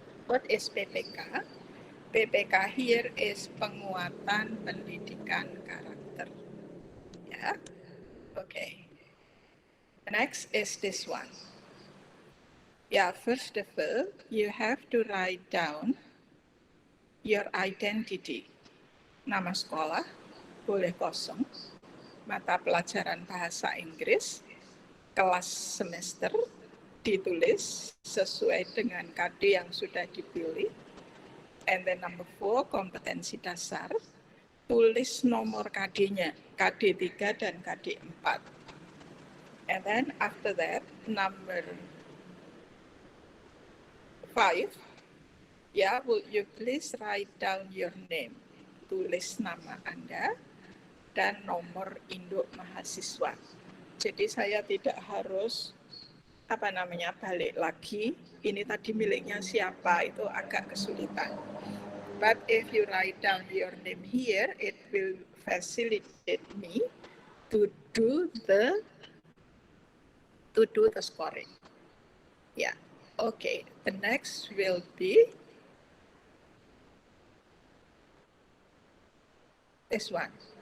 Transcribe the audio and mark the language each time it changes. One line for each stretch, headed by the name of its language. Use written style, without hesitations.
English: What is PPK? PPK here is
Indonesian: penguatan pendidikan karakter.
English: Okay. Next is this one. First of all, you have to write down your identity.
Indonesian: Nama sekolah, boleh kosong. Mata pelajaran bahasa Inggris, kelas semester, ditulis sesuai dengan KD yang sudah dipilih.
English: And then number 4,
Indonesian: kompetensi dasar, tulis nomor KD-nya, KD 3 dan KD 4. And then after that, number 5, will you please write down your name, tulis nama Anda dan nomor induk mahasiswa. Jadi saya tidak harus balik lagi, ini tadi miliknya siapa, itu agak kesulitan.
English: But if you write down your name here, it will facilitate me to do the scoring. Okay. The next will be this one.